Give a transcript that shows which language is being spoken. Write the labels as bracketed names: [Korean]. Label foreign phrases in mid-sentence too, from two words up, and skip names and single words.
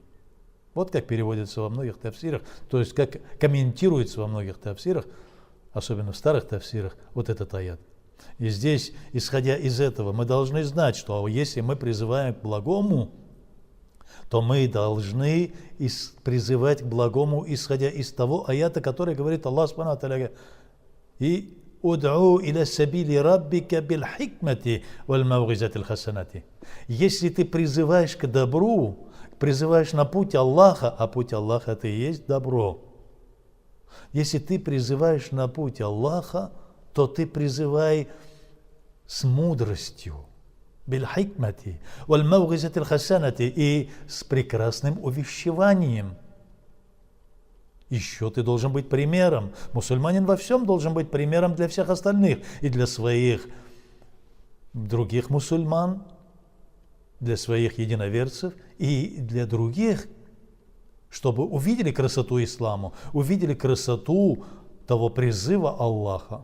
[Russian] Вот как переводится во многих тафсирах, то есть как комментируется во многих тафсирах, особенно в старых тафсирах, вот этот аят. И здесь, исходя из этого, мы должны знать, что если мы призываем к благому, то мы должны призывать к благому, исходя из того аята, который говорит [Arabic] الله سبحانه وتعالى: «ادع إلى سبيل ربك بالحكمة والموعظة الحسنة». [Russian] Если ты призываешь к добру, призываешь на путь Аллаха, а путь Аллаха это и есть добро. Если ты призываешь на путь Аллаха, то ты призывай с мудростью, [Arabic] بالحكمة والموعظة الحسنة, [Russian] и с прекрасным увещеванием. Еще ты должен быть примером. Мусульманин во всем должен быть примером для всех остальных, и для своих других мусульман, для своих единоверцев, и для других, чтобы увидели красоту ислама, увидели красоту того призыва Аллаха.